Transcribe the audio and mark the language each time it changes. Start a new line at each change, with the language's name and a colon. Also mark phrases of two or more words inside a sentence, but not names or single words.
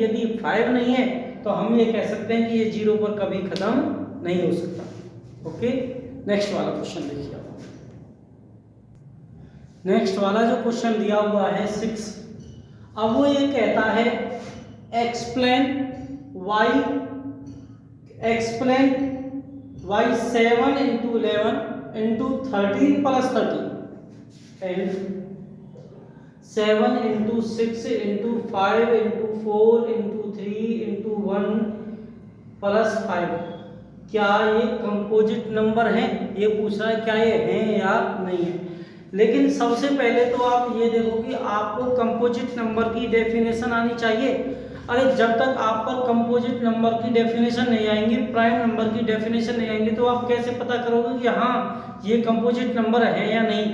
Hindi: यदि 5 नहीं है तो हम ये कह सकते हैं कि ये 0 पर कभी खत्म नहीं हो सकता। ओके, नेक्स्ट वाला क्वेश्चन देखिए आप। नेक्स्ट वाला जो क्वेश्चन दिया हुआ है 6, अब वो ये कहता है
English: explain y 7 into 11 into 13 plus 30 and 7 into 6 into 5 into 4 into 3 into 1 plus 5,
Hindi: क्या ये
English: composite number
Hindi: है? ये पूछ रहा है क्या ये हैं या नहीं है। लेकिन सबसे पहले तो आप ये देखो कि आपको
English: composite number
Hindi: की डेफिनेशन आनी चाहिए। अरे जब तक आप पर
English: composite number
Hindi: की डेफिनेशन नहीं आएंगी,
English: prime number
Hindi: की डेफिनेशन नहीं आएंगी, तो आप कैसे पता करोगे कि हाँ ये
English: composite number
Hindi: है या नहीं।